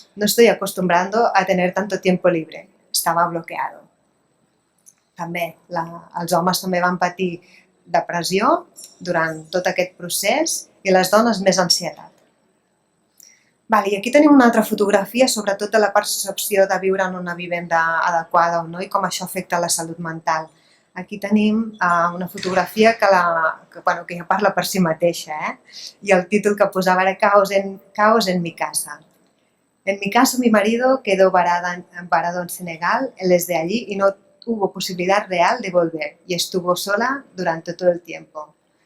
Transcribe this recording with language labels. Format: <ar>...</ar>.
<es>No estoy acostumbrando a tener tanto tiempo libre. Estaba bloqueado.</es> <ca>També, els homes també van patir depressió durant tot aquest procés i les dones més ansietat. I aquí tenim una altra fotografia sobre tota la percepció de viure en una vivenda adequada o no i com això afecta la salut mental. Aquí tenim una fotografia que ja parla per si mateixa, i el títol que posava era Caos en mi casa.</ca> <es>En mi caso, mi marido quedó varado en Senegal, él es de allí y no tuvo posibilidad real de volver y estuvo sola durante todo el tiempo.</es>